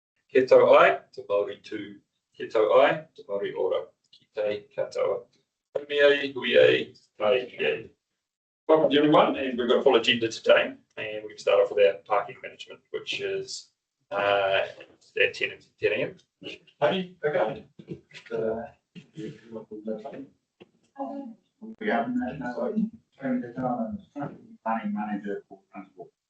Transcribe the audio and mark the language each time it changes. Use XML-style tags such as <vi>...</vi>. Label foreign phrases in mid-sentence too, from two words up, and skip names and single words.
<mi>Ke tau ai, te Māori tū. Ke tau ai, te Māori ora. Ki te katoa. Haumi ai, hui ai, mai ai.</mi> <en>Welcome to everyone, and we've got a full agenda today. And we can start off with our parking management, which is at 10 a.m. Hey, okay. We have planning manager for transport.</en>